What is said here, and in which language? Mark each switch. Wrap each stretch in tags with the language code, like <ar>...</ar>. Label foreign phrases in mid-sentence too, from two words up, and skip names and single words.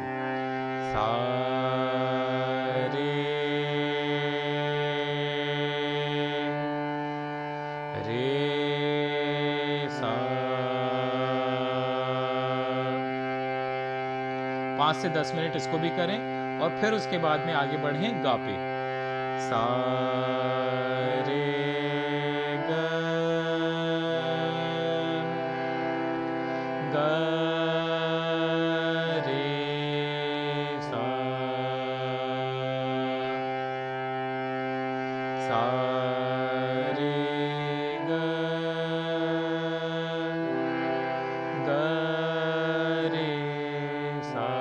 <hi>सा रे रे सा। 5 से 10 मिनट इसको भी करें और फिर उसके बाद में आगे बढ़ें गा पे। सा रे ग ग रे सा, सा रे ग ग रे सा।</hi>